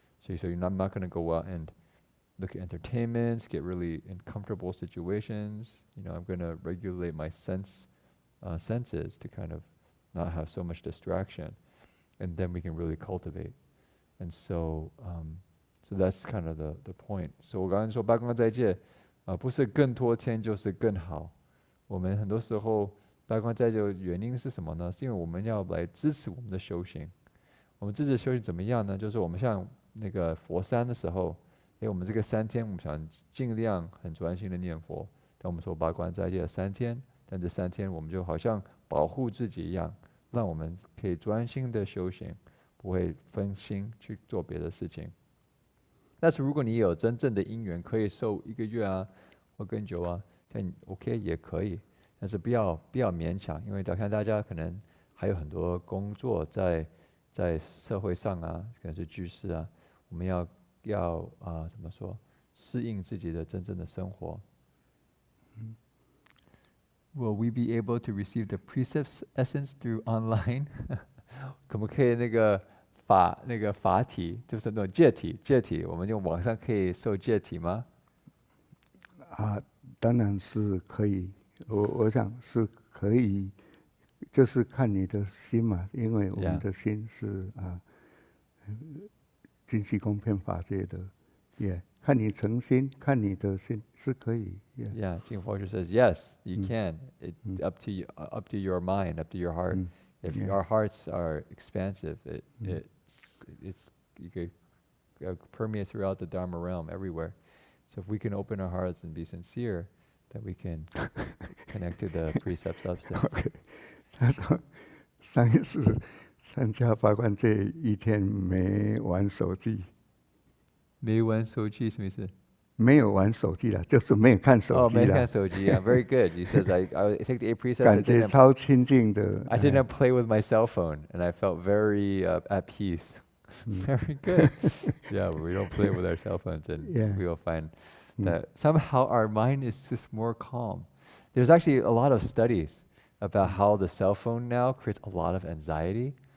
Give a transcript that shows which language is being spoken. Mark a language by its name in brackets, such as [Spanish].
[English] So you're not going to go out and look at entertainments, get really in comfortable situations. I'm going to regulate my senses to kind of not have so much distraction. And then we can really cultivate. And so that's kind of the point. [Chinese] So 我刚刚说八关斋戒不是更多天就是更好。我们很多时候八关斋戒的原因是什么呢？是因为我们要来支持我们的修行。我们支持修行怎么样呢？就是我们像那个佛山的时候，我们这个3天我们想尽量很专心的念佛。但我们说八关斋戒3天，但这3天我们就好像保护自己一样。让我们可以专心的修行，不会分心去做别的事情。但是如果你有真正的因缘，可以受1个月啊，或更久啊，但 OK 也可以，但是不要勉强，因为看大家可能还有很多工作在社会上啊，可能是居士啊，我们要怎么说，适应自己的真正的生活。 [English] Will we be able to receive the precepts essence through online? [Chinese] 可不可以那个法体，就是那种戒体，我们用网上可以受戒体吗？当然是可以。我想是可以，就是看你的心嘛，因为我们的心是精细公片法界的，看你诚心，看你的心是可以。 [English] Yeah, King Forster says yes, you can. It's up to you, up to your mind, up to your heart. If our hearts are expansive, it's you could permeate throughout the Dharma realm everywhere. So if we can open our hearts and be sincere, then we can connect to the precepts upstairs. [Chinese] Okay. 他说上一次参加八关戒1天没玩手机。没玩手机什么意思？没有玩手机了，就是没有看手机了。没看手机啊 [English] Very good. He says, I take the 8 precepts. [Chinese] 感觉超清净的。 [English] I didn't play with my cell phone, and I felt very at peace. Very good. Yeah, we don't play with our cell phones, and we will find that somehow our mind is just more calm. There's actually a lot of studies about how the cell phone now creates a lot of anxiety.